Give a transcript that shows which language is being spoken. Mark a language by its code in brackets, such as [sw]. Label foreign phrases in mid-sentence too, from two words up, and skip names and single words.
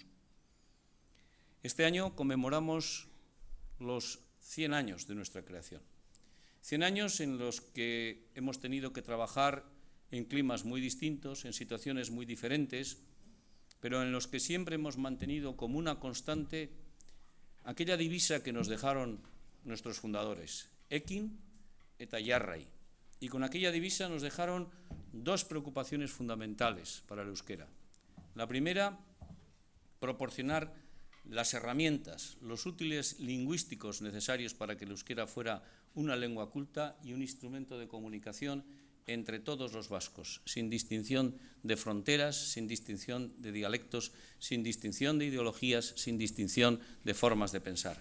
[es] Este año conmemoramos los 100 años de nuestra creación. 100 años en los que hemos tenido que trabajar en climas muy distintos, en situaciones muy diferentes, pero en los que siempre hemos mantenido como una constante aquella divisa que nos dejaron nuestros fundadores, [eu] ekin eta jarrai. [es] Y con aquella divisa nos dejaron dos preocupaciones fundamentales para el euskera. La primera, proporcionar las herramientas, los útiles lingüísticos necesarios para que el euskera fuera una lengua culta y un instrumento de comunicación entre todos los vascos, sin distinción de fronteras, sin distinción de dialectos, sin distinción de ideologías, sin distinción de formas de pensar.